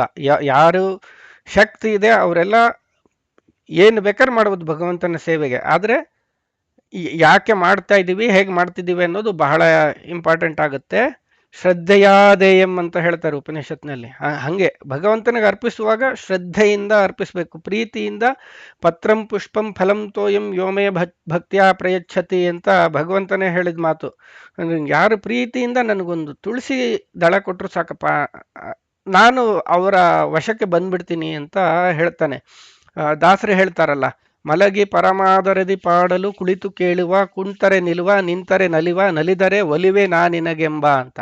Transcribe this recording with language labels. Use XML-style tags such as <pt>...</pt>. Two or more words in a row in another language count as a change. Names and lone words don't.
<kn>ಯಾರು ಶಕ್ತಿ ಇದೆ ಅವರೆಲ್ಲ ಏನು ಬೇಕಾದ್ರೆ ಮಾಡ್ಬೋದು ಭಗವಂತನ ಸೇವೆಗೆ. ಆದರೆ ಯಾಕೆ ಮಾಡ್ತಾ ಇದ್ದೀವಿ, ಹೇಗೆ ಮಾಡ್ತಿದ್ದೀವಿ ಅನ್ನೋದು ಬಹಳ ಇಂಪಾರ್ಟೆಂಟ್ ಆಗುತ್ತೆ. ಶ್ರದ್ಧೆಯಾದೇಯಂ ಅಂತ ಹೇಳ್ತಾರೆ ಉಪನಿಷತ್ನಲ್ಲಿ. ಹಂಗೆ ಭಗವಂತನಿಗೆ ಅರ್ಪಿಸುವಾಗ ಶ್ರದ್ಧೆಯಿಂದ ಅರ್ಪಿಸಬೇಕು, ಪ್ರೀತಿಯಿಂದ.</kn> <sa>ಪತ್ರಂ ಪುಷ್ಪಂ ಫಲಂ ತೋಯಂ ಯೋಮೇ ಭಕ್ತಿಯ ಪ್ರಯಚ್ಛತಿ</sa> <kn>ಅಂತ ಭಗವಂತನೇ ಹೇಳಿದ ಮಾತು. ಯಾರು ಪ್ರೀತಿಯಿಂದ ನನಗೊಂದು ತುಳಸಿ ದಳ ಕೊಟ್ಟರು ಸಾಕಪ್ಪ, ನಾನು ಅವರ ವಶಕ್ಕೆ ಬಂದ್ಬಿಡ್ತೀನಿ ಅಂತ ಹೇಳ್ತಾನೆ. ದಾಸರು ಹೇಳ್ತಾರಲ್ಲ, ಮಲಗಿ ಪರಮಾದರದಿ ಪಾಡಲು ಕುಳಿತು ಕೇಳುವ, ಕುಂತರೆ ನಿಲ್ಲುವ, ನಿಂತರೆ ನಲಿವ, ನಲಿದರೆ ಒಲಿವೆ ನಾನಿನಗೆಂಬ ಅಂತ.</kn>